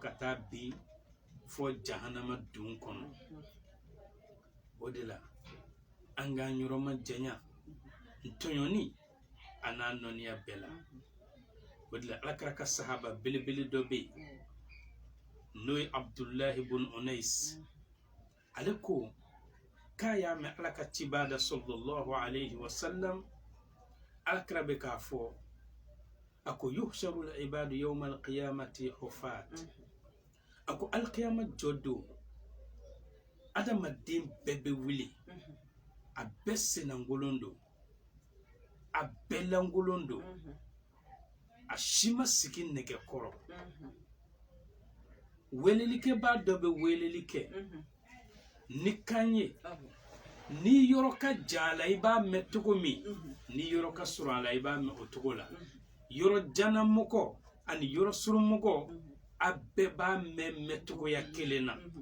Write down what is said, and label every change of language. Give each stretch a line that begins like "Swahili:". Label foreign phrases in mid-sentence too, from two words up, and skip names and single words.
Bambara: ka taa bin fɔ jahanama dun kɔnɔ o de la an k'an yɔrɔ ma janya tɔɲɔni a n'a nɔniya bɛɛ la o de la Alakira ka sahaba belebele dɔ bɛ yen n'o ye Abdullahi ibn Unais ale ko k'a y'a mɛn Ala ka cibaa da
Arabic: صلى الله عليه وسلم
Bambara: Alakira bɛ k'a fɔ a ko
Arabic: يحشر العباد يوم القيامة حفاة
Bambara: a ko alikiyama jɔ don adamaden bɛɛ bɛ wuli a bɛɛ senangolon don a bɛɛ langolon don a si ma sigi nɛgɛ kɔrɔ welelikɛbaa dɔ bɛ weleli kɛ ni kan ye ni yɔrɔ ka jan a la i b'a mɛn cogo min ni yɔrɔ ka surun a la i b'a mɛn o cogo la yɔrɔ janamɔgɔ ani yɔrɔ surunmɔgɔ a bɛɛ b'a mɛn cogoya kelen na